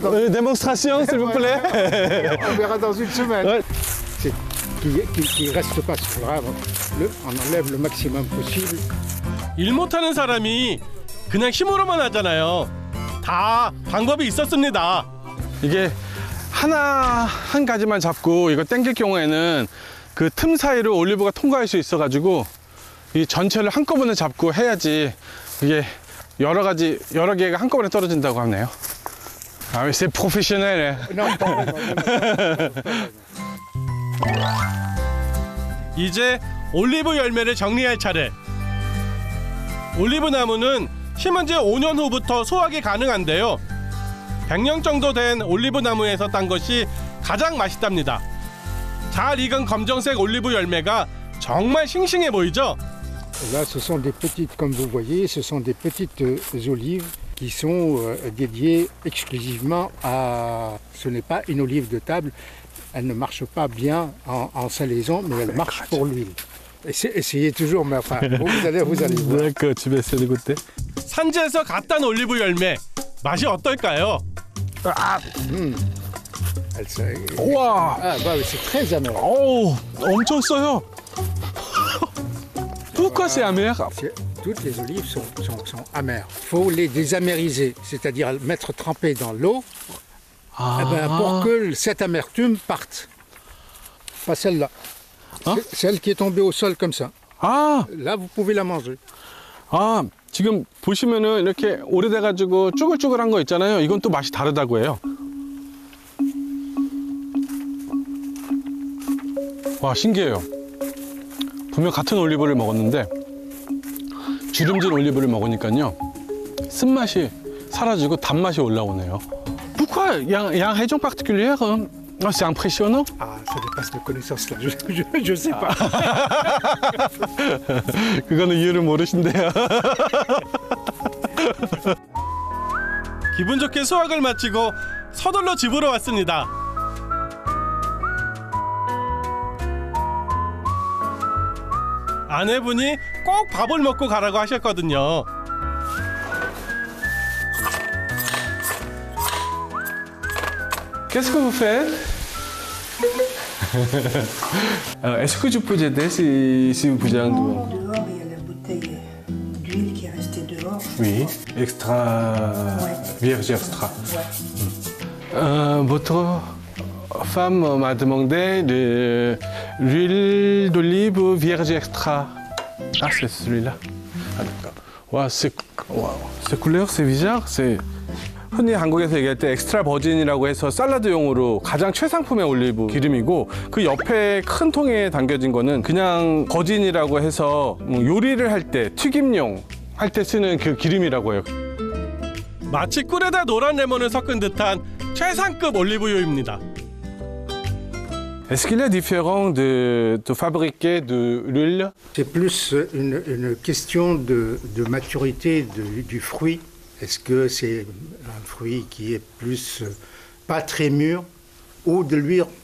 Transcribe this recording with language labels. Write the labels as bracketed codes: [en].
[fr] Démonstration, s'il vous plaît. On verra dans une semaine. C'est qu'il ne reste pas sur l'arbre. On enlève le maximum possible. [ko] 일 못하는 사람이 그냥 힘으로만 하잖아요. 다 방법이 있었습니다. 이게 한 가지만 잡고 이거 당길 경우에는 그 틈 사이로 올리브가 통과할 수 있어가지고 이 전체를 한꺼번에 잡고 해야지 이게 여러 개가 한꺼번에 떨어진다고 하네요. [fr] c'est professionnel. [ko] 이제 올리브 열매를 정리할 차례. 올리브 나무는 심은 지 5년 후부터 수확이 가능한데요. 100년 정도 된 올리브 나무에서 딴 것이 가장 맛있답니다. 잘 익은 검정색 올리브 열매가 정말 싱싱해 보이죠? [fr] Là, ce sont des petites, comme vous voyez, ce sont des petites olives qui sont dédiées exclusivement à... Ce n'est pas une olive de table, elle ne marche pas bien en salaison, mais elle marche pour l'huile. Essayez toujours, mais enfin, vous allez voir. D'accord, tu vas essayer de goûter. [ko] 산지에서 갓 딴 올리브 열매 맛이 어떨까요? 우와. [fr] Ah, bah, c'est très amer. [ko] 어우, 엄청 써요. [fr] Pourquoi c'est amer? Toutes les olives sont amères. Il faut les désamériser, c'est-à-dire tremper dans l'eau pour que cette amertume parte. Pas celle-là. Celle qui est tombée au sol comme ça. 아, Là, vous pouvez la manger. [ko] 아, 지금 보시면은 이렇게 오래돼가지고 쭈글쭈글한 거 있잖아요. 이건 또 맛이 다르다고 해요. 와, 신기해요. 분명 같은 올리브를 먹었는데 기름진 올리브를 먹으니까요 쓴맛이 사라지고 단맛이 올라오네요. [fr] Pourquoi il y a une région particulière? C'est impressionnant. Ah, ça dépasse mes connaissances là. Je sais pas. [ko] 그거는 이유를 모르신대요. 기분 좋게 수확을 마치고 서둘러 집으로 왔습니다. 아내분이 꼭 밥을 먹고 가라고 하셨거든요. [fr] Qu'est-ce que vous faites? Est-ce que je peux aider si vous avez un dehors, il y a la bouteille d'huile qui est restée dehors. Oui, extra vierge extra. Votre femme m'a demandé de l'huile d'olive vierge extra. Ah, c'est celui-là. Ah, d'accord. 와, c'est couleur, c'est bizarre, c'est. [ko] 흔히 한국에서 얘기할 때 엑스트라 버진이라고 해서 샐러드용으로 가장 최상품의 올리브 기름이고 그 옆에 큰 통에 담겨진 거는 그냥 버진이라고 해서 요리를 할 때 튀김용 할 때 쓰는 그 기름이라고 해요. 마치 꿀에다 노란 레몬을 섞은 듯한 최상급 올리브유입니다. [fr] Est-ce qu'il est différent de fabriquer de l'huile? C'est plus une question de maturité du fruit. Est-ce que c'est un fruit qui est plus pas très mûr ou de l'huile?